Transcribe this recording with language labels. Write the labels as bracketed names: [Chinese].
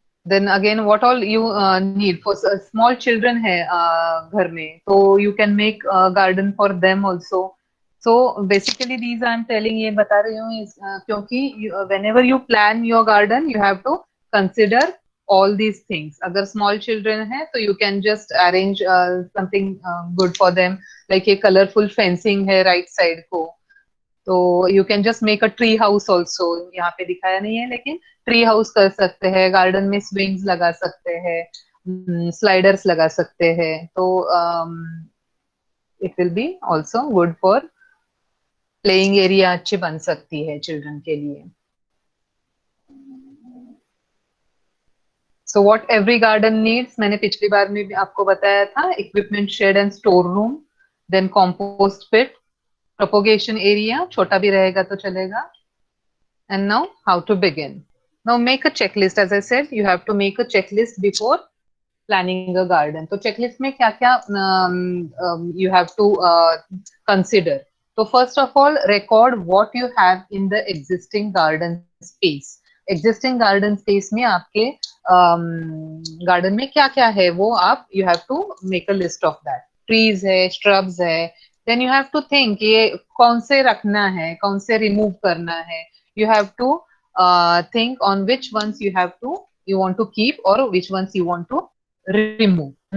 [English] Then again, what all you need for small children [Hindi] है घर में, तो [English] you can make garden for them also. So basically these I am telling, [Hindi] ये बता रही हूँ क्योंकि [English] whenever you plan your garden you have to consider all these things. [Hindi] अगर small children है तो [English] you can just arrange something good for them, like [Hindi] ये colorful fencing है right side को, [English] तो you can just make a tree house also. [Hindi] यहाँ पे दिखाया नहीं है लेकिन ट्री हाउस कर सकते हैं, गार्डन में स्विंग्स लगा सकते हैं, स्लाइडर्स लगा सकते हैं, [English] तो it will be also good for playing area, [Hindi] अच्छी बन सकती है चिल्ड्रन के लिए। [English] so what every garden needs, [Hindi] मैंने पिछली बार में भी आपको बताया था, [English] equipment, shed and store room, then compost pit, propagation area, [Hindi] छोटा भी रहेगा तो चलेगा। [English] And now how to begin? Now make a checklist. As I said, you have to make a checklist before planning a garden. [Hindi] तो checklist में क्या क्या [English] you have to consider. So first of all, record what you have in the existing garden space. Existing garden space [Hindi] में आपके garden में क्या क्या है वो आप [English] you have to make a list of that. [Hindi] Trees है, shrubs है, [English] then you have to think [Hindi] ये कौन से रखना है, कौन से remove करना है. [English] You have to think on which ones you want to keep or which ones you want to remove.